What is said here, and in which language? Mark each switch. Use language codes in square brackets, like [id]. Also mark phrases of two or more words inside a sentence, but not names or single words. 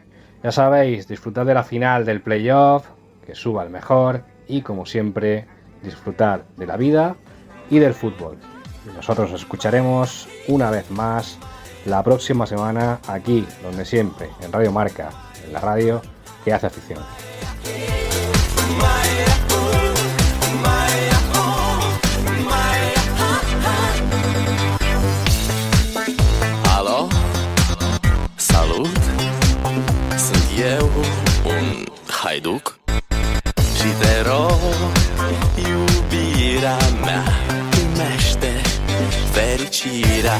[es] Ya sabéis, disfrutad de la final del playoff, que suba el mejor y, como siempre, disfrutad de la vida y del fútbol. Y nosotros os escucharemos una vez más la próxima semana aquí, donde siempre, en Radio Marca, en la radio que hace afición. [ro] Alo, salut, sunt eu, un haiduc și te rog, iubirea mea, primește fericirea.